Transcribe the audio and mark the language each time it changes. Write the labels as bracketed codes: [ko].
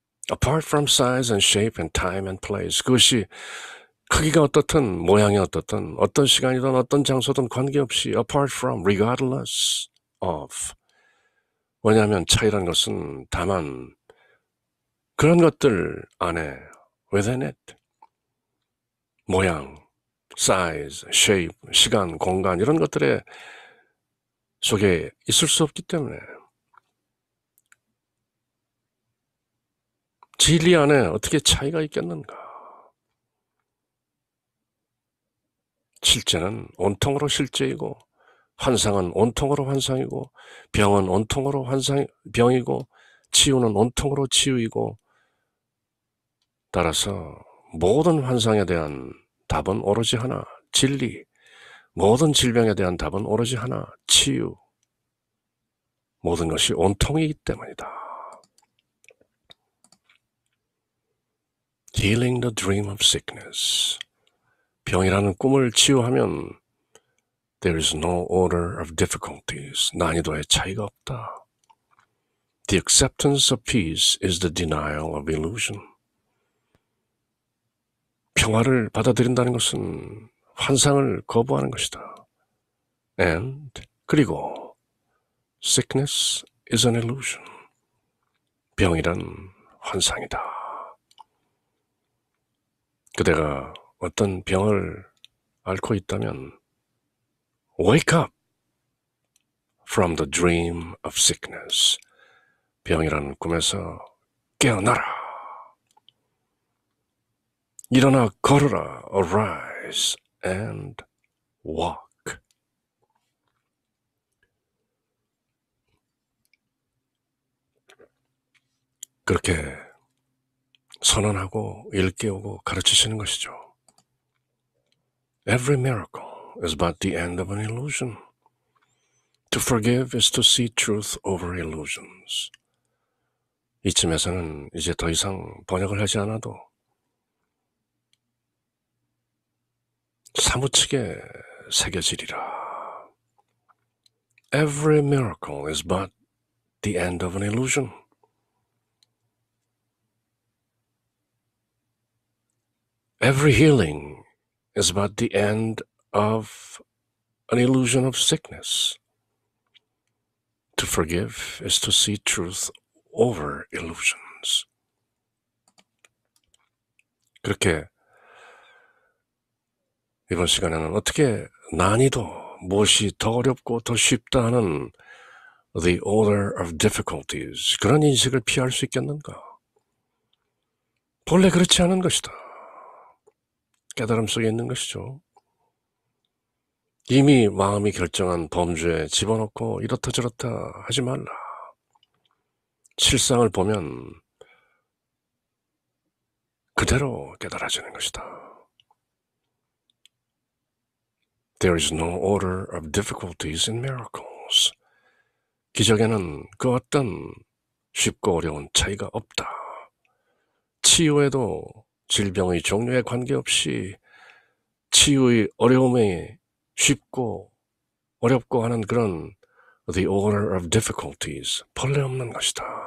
[en] Apart from size and shape and time and place. [ko] 그것이 크기가 어떻든 모양이 어떻든 어떤 시간이든 어떤 장소든 관계없이 [en] apart from, regardless of. [ko] 왜냐하면 차이란 것은 다만 그런 것들 안에 [en] within it. [ko] 모양, size, shape, 시간, 공간 이런 것들의 속에 있을 수 없기 때문에 진리 안에 어떻게 차이가 있겠는가? 실제는 온통으로 실제이고 환상은 온통으로 환상이고 병은 온통으로 병이고 치유는 온통으로 치유이고 따라서 모든 환상에 대한 답은 오로지 하나, 진리. 모든 질병에 대한 답은 오로지 하나, 치유. 모든 것이 온통이기 때문이다. [en] Healing the dream of sickness. [ko] 병이라는 꿈을 치유하면 [en] There is no order of difficulties. [ko] 난이도의 차이가 없다. [en] The acceptance of peace is the denial of illusion. [ko] 평화를 받아들인다는 것은 환상을 거부하는 것이다. [en] And [ko] 그리고 [en] sickness is an illusion. [ko] 병이란 환상이다. 그대가 어떤 병을 앓고 있다면 [en] Wake up from the dream of sickness. [ko] 병이라는 꿈에서 깨어나라. 일어나 걸어라. [en] Arise and walk. [ko] 그렇게 선언하고 일깨우고 가르치시는 것이죠. [en] Every miracle is but the end of an illusion. To forgive is to see truth over illusions. [ko] 이쯤에서는 이제 더 이상 번역을 하지 않아도 사무치게 새겨지리라. [en] Every miracle is but the end of an illusion. Every healing is but the end of an illusion of sickness. To forgive is to see truth over illusions. [ko] 그렇게 이번 시간에는 어떻게 난이도, 무엇이 더 어렵고 더 쉽다 하는 [en] the order of difficulties, [ko] 그런 인식을 피할 수 있겠는가? 본래 그렇지 않은 것이다. 깨달음 속에 있는 것이죠. 이미 마음이 결정한 범주에 집어넣고 이렇다 저렇다 하지 말라. 실상을 보면 그대로 깨달아지는 것이다. [en] There is no order of difficulties in miracles. [ko] 기적에는 그 어떤 쉽고 어려운 차이가 없다. 치유에도 질병의 종류에 관계없이 치유의 어려움에 쉽고 어렵고 하는 그런 [en] the order of difficulties [ko] 본래 없는 것이다.